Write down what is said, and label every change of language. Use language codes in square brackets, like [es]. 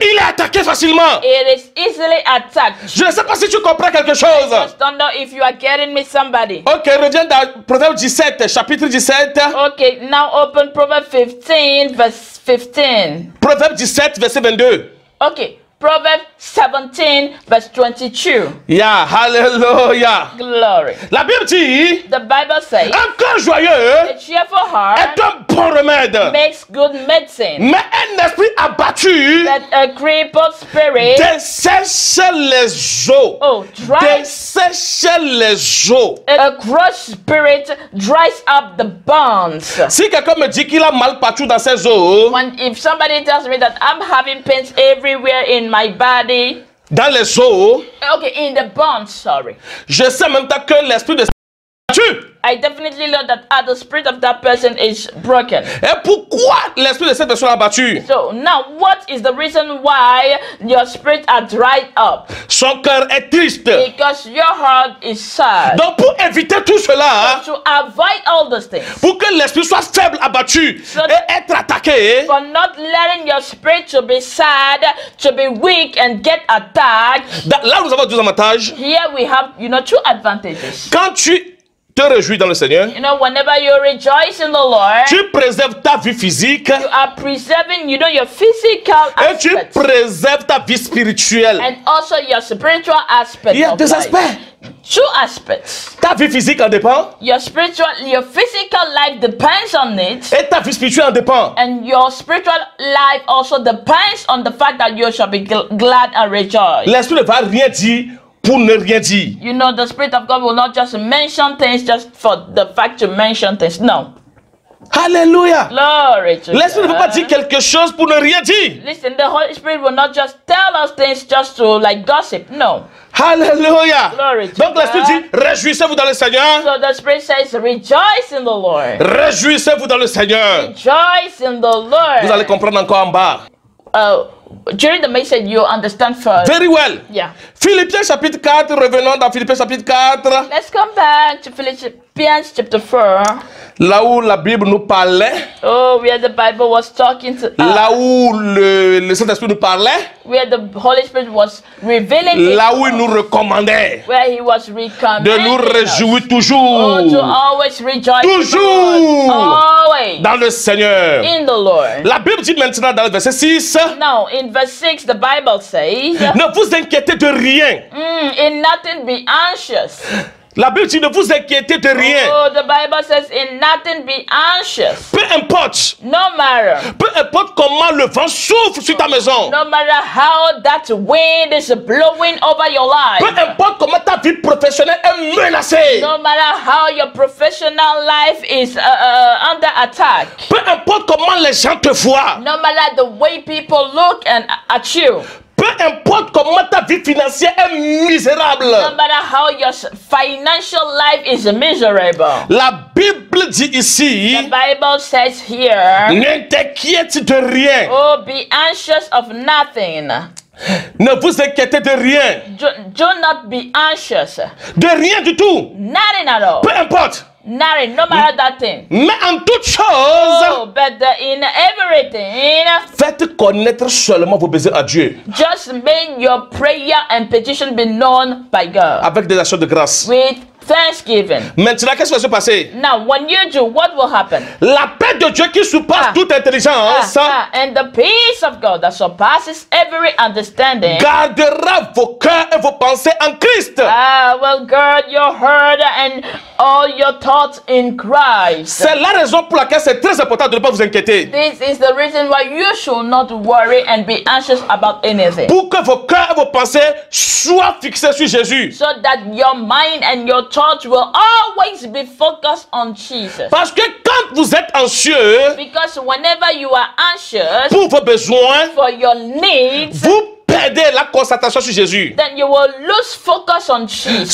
[fr] il est attaqué facilement. [en] it is easily attacked. [fr] Je ne sais pas si tu comprends quelque chose. [en] Just don't know if you are getting me, somebody. [fr] Ok, reviens dans Proverbe 17, chapitre 17. [en] Okay, now open Proverbs 15, verse 15. [fr] Proverbe 17, verset 22. [en] Okay, Proverbs 17, verse 22. Yeah, hallelujah. Glory. [fr] La Bible dit, [en] The Bible says, [fr] un cœur joyeux [en] a cheerful heart [fr] est un bon remède. [en] makes good medicine, [fr] Mais un esprit abattu [en] that a crippled spirit, [fr] dessèche les os. [en] oh, [fr] Dessèche les os. [en] a crushed spirit dries up the bones. [fr] Si quelqu'un me dit qu'il a mal partout dans ses os, [en] If somebody tells me that I'm having pains everywhere in my body, [fr] dans les eaux, [en] Okay, in the bond, sorry. [fr] je sais en même temps que l'esprit de tue. [en] I definitely know that the spirit of that person is broken. [fr] Et pourquoi l'esprit de cette personne a battu? [en] So now, what is the reason why your spirit are dried up? [fr] Son cœur est triste. [en] Because your heart is sad. [fr] Donc pour éviter tout cela, [en] To avoid all those things, [fr] pour que l'esprit soit faible, abattu et être attaqué, [en] for not letting your spirit to be sad, to be weak and get attacked, [fr] là nous avons deux avantages. [en] here we have, two advantages. [fr] Quand tu te réjouis dans le Seigneur, [en] Whenever you rejoice in the Lord, [fr] tu préserves ta vie physique [en] you are preserving, your physical [fr] et tu [en] aspects [fr] préserves ta vie spirituelle. [en] and also your spiritual aspect. [fr] Il y a [en] of [fr] deux [en] life. [fr] aspects. [en] Two aspects. [fr] Ta vie physique en dépend [en] Your physical life depends on it, [fr] et ta vie spirituelle en dépend. [en] and your spiritual life also depends on the fact that you shall be glad and rejoice. [fr] L'esprit ne va rien dire pour ne rien dire. [en] The Spirit of God will not just mention things just for the fact to mention things. No. [fr] Alléluia. [en] Glory to [fr] L'esprit ne peut pas dire [en] God. [fr] quelque chose pour ne rien dire. [en] Listen, the Holy Spirit will not just tell us things just to gossip. No. [fr] Alléluia. [en] Glory to [fr] Donc l'esprit [en] God. [fr] dit, réjouissez-vous dans le Seigneur. [en] So the Spirit says, rejoice in the Lord. [fr] Réjouissez-vous dans le Seigneur. [en] Rejoice in the Lord. [fr] Vous allez comprendre encore en bas. [en] During the message, you understand first. Very well. Yeah. [fr] Philippiens chapitre 4, revenons dans Philippiens chapitre 4, [en] Let's come back to Philippians chapter 4. [fr] là où la Bible nous parlait, [en] Oh, where the Bible was talking to us. [fr] là où le Saint-Esprit nous parlait, [en] Where the Holy Spirit was revealing it [fr] là où [en] to [fr] il nous [en] us. [fr] recommandait [en] Where he was [fr] de [en] recommending [fr] nous [en] us. [fr] réjouir [en] Oh, [fr] toujours [en] to always rejoice in the [fr] Toujours. [en] Lord. Always [fr] dans le Seigneur. [en] in the Lord. [fr] La Bible dit maintenant dans le verset 6, [en] Now, in verse 6, the Bible says, [fr] ne vous inquiétez de rien. [en] in nothing be anxious. [fr] La Bible dit ne vous inquiétez de rien. [en] Oh, the Bible says, in nothing be anxious. [fr] Peu importe, [en] No matter. [fr] peu importe comment le vent souffle sur ta maison. [en] No matter how that wind is blowing over your [fr] Peu [en] life. [fr] importe comment ta vie professionnelle est menacée. [en] No matter how your professional life is under attack. [fr] Peu importe comment les gens te voient. [en] No matter the way people look at you. [fr] Peu importe comment ta vie financière est misérable. [en] No matter how your financial life is miserable. [fr] La Bible dit [en] The [fr] ici, [en] Bible says here, [fr] ne t'inquiète de rien. [en] oh, be anxious of nothing. [fr] Ne vous inquiétez de rien. [en] Do not be anxious. [fr] De rien du tout. [en] Nothing at all. [fr] Peu importe. [en] Nothing, no matter that thing. [fr] Mais en toute chose, [en] Oh, but in everything, [fr] faites connaître seulement vos besoins à Dieu. [en] just make your prayer and petition be known by God [fr] Avec des actions de grâce. [en] with thanksgiving. [fr] Maintenant, qu'est-ce qui va se passer? [en] Now, when you do, what will happen? [fr] La paix de Dieu qui surpasse toute intelligence [en] And the peace of God that surpasses every understanding [fr] gardera vos cœurs et vos pensées en Christ. [en] will guard your heart and all your thoughts in Christ. [fr] C'est la raison pour laquelle c'est très important de ne pas vous inquiéter. [en] This is the reason why you should not worry and be anxious about anything. [fr] Pour que vos cœurs et vos pensées soient fixés sur Jésus. [en] So that your mind and your thoughts will always be focused on Jesus. [fr] Parce que quand vous êtes anxieux [en] Because whenever you are anxious [fr] pour vos besoins, [en] for your needs, [fr] vous perdez la concentration sur Jésus. [en] then you will lose focus on Jesus.